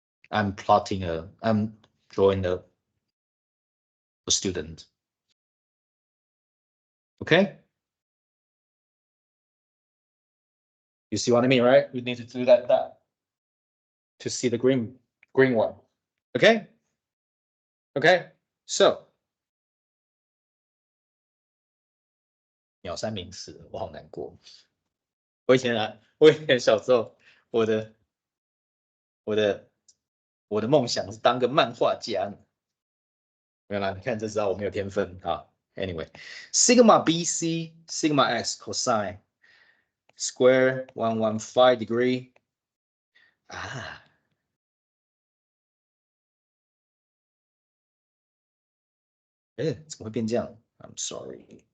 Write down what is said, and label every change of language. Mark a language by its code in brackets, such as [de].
[en] I'm drawing a student. Okay? You see what I mean, right? We need to do that to see the green one. Okay? Okay? [zh] So鸟山明寺，我好难过。我以前小时候，我的梦想是当个漫画家。没有啦，你看就知道我没有天分啊。 [en] Anyway，sigma BC sigma x cosine square 115 degree [zh] 啊，怎么会变这样 [en] ？I'm sorry.